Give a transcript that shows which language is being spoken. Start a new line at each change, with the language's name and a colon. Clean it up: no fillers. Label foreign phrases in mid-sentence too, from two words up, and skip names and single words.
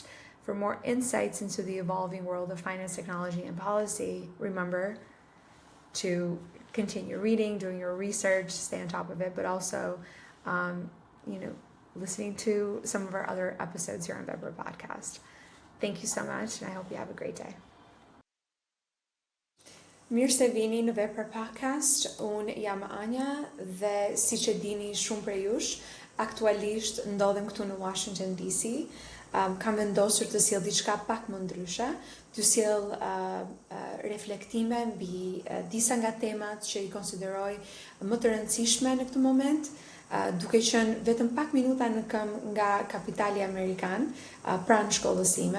English: For more insights into the evolving world of finance, technology, and policy, remember to continue reading, doing your research, stay on top of it, but also, listening to some of our other episodes here on Vepra Podcast. Thank you so much, and I hope you have a great day.
Albanian: Mirë se vini në Vepra Podcast. Unë jam Anja dhe siç e dini shumë prej jush, aktualisht ndodhem këtu në Washington DC. Kam vendosur të sjell diçka pak më ndryshe, të sjell reflektime mbi disa nga temat që i konsideroj më të rëndësishme në këtë moment, duke qenë vetëm pak minuta në këmbë nga kapitali amerikan, pranë shkollës time.